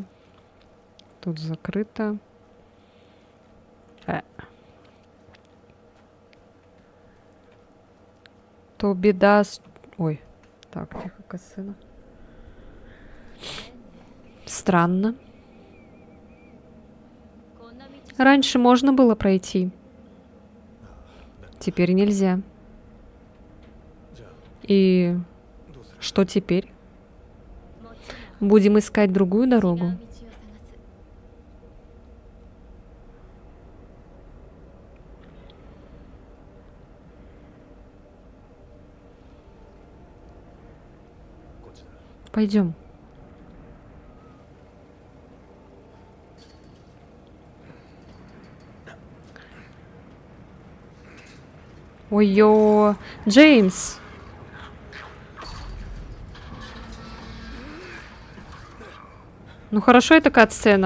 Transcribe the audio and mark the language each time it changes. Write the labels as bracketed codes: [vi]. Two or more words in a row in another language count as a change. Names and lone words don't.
[ru] Тут закрыто. То беда с... Ой. Так, тихо, косына. Странно. Раньше можно было пройти. Теперь нельзя. [ja] じゃあ [ru] И [ja] どうする？ [ru] что теперь? [ja] もちろん [ru] Будем искать другую [ja] 違う道を [ru] дорогу? [ja] 探すこっちだ。 [ru] Пойдем. Ой-ё, Джеймс. Ну хорошо, это кат-сцена.